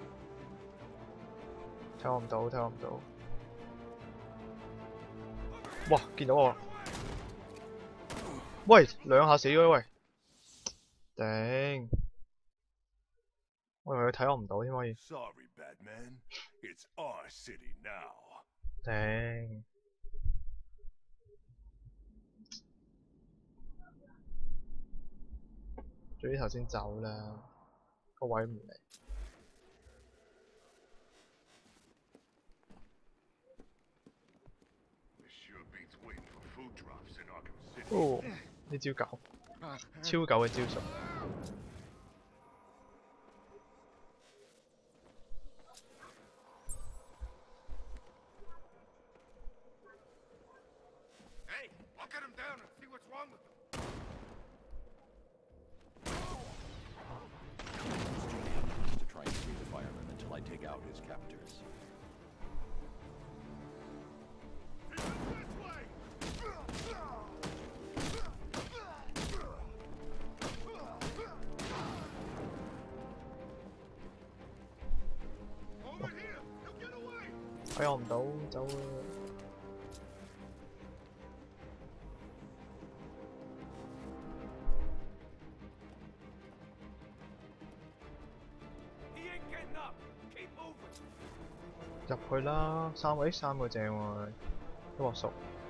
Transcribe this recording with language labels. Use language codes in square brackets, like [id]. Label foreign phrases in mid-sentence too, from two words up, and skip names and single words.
[yue] 睇我唔到，睇我唔到。哇！見到我。喂，兩下死咗喂。頂。我以為佢睇我唔到添可以。 [en] Sorry, Batman. It's our city now. [yue] 頂。早啲頭先走啦，個位唔嚟。 [en] Sure beats waiting for food drops in Arkham City. [yue] 哦，呢招狗，超狗嘅招數。 [en] Hey, I'll cut him down and see what's wrong with him. To try and free the fireman until I take out his captors. This way! [yue] 睇我唔到，走啊！入去啦，三個正喎，都話熟。